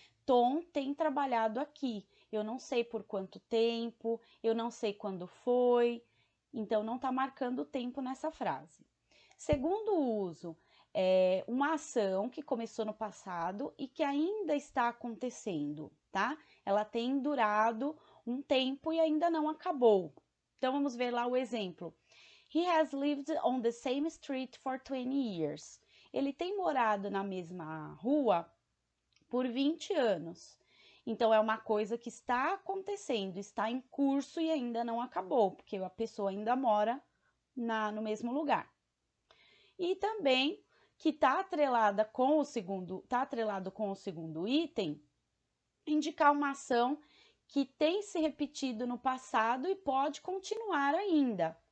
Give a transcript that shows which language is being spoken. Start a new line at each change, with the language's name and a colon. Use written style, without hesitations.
Portuguese: Tom tem trabalhado aqui. Eu não sei por quanto tempo, eu não sei quando foi, então não está marcando o tempo nessa frase. Segundo uso, é uma ação que começou no passado e que ainda está acontecendo, tá? Ela tem durado um tempo e ainda não acabou. Então vamos ver lá o exemplo.
English: He has lived on the same street for 20 years.
Portuguese: Ele tem morado na mesma rua por 20 anos. Então, é uma coisa que está acontecendo, está em curso e ainda não acabou, porque a pessoa ainda mora no mesmo lugar. E também que está atrelado com o segundo item, indicar uma ação que tem se repetido no passado e pode continuar ainda.